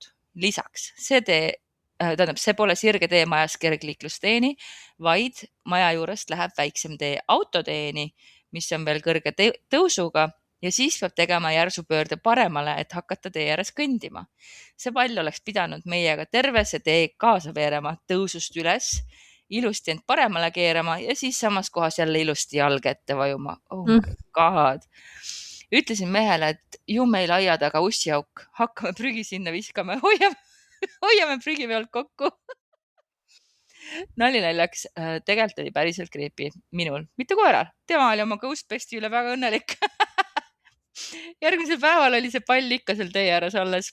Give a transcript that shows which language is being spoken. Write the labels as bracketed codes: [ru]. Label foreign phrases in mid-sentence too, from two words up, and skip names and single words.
[et] Lisaks see pole sirge tee majas kergliiklusteeni, vaid maja juurest läheb väiksem tee autoteeni, mis on veel kõrge tõusuga ja siis peab tegema järsu pöörde paremale, et hakata tee ääres kõndima. See pall oleks pidanud meiega terve see tee kaasa veerema tõusust üles, ilusti end paremale keerama ja siis samas kohas jälle ilusti jalga ette vajuma. [en] Oh my god. [et] Ütlesin mehele, et ju meil aia taga ussiauk, hakkame prügi sinna viskama, hoiame prügi pealt kokku. Nali naljaks, tegelikult oli päriselt creepy minul, mitte koeral. Tema oli oma Ghostbesti üle väga õnnelik. Järgmisel päeval oli see pall ikka seal tee ääres alles.